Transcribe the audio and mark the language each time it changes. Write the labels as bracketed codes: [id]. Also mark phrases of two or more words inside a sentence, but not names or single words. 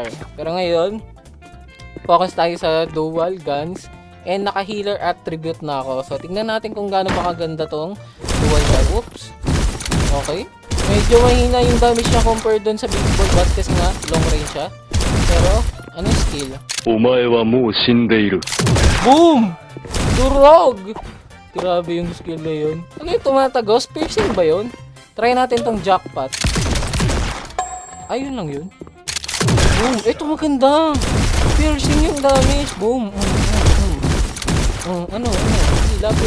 [tl] Pero ngayon, focus tayo sa [en] dual guns. [tl] And naka- [en] healer attribute [tl] na ako. So, tingnan natin kung gaano makaganda tong [en] dual gun. Oops. Okay. [tl] Medyo mahina yung damage niya compared dun sa [en] baseball bat [tl] kasi nga, [en] long range [tl] siya. Pero, ano yung skill? [ja] お前はもう死んでいる。 [tl] Boom! Durog! Grabe yung skill na yun. Ano yung tumatagos? Piercing ba yun? Try natin tong jackpot. Ayun lang yun. Boom! Ito maganda! Piercing yung damage. Boom! Ano? Lapit.